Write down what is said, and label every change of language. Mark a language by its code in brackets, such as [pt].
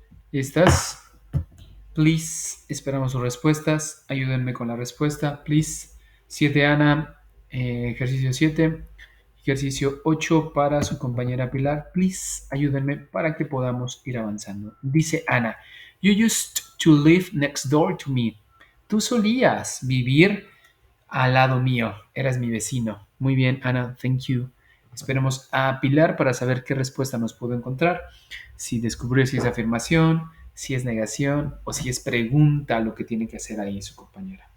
[es] ¿Listas? Please, esperamos sus respuestas. Ayúdenme con la respuesta, please. 7 Ana, ejercicio 7. Ejercicio 8 para su compañera Pilar. Please, ayúdenme para que podamos ir avanzando. Dice Ana, [en] you used to live next door to me. [es] Tú solías vivir al lado mío. Eras mi vecino. Muy bien, Ana, thank you. Esperemos a Pilar para saber qué respuesta nos pudo encontrar. Si descubrió si es afirmación, si es negación o si es pregunta lo que tiene que hacer ahí su compañera.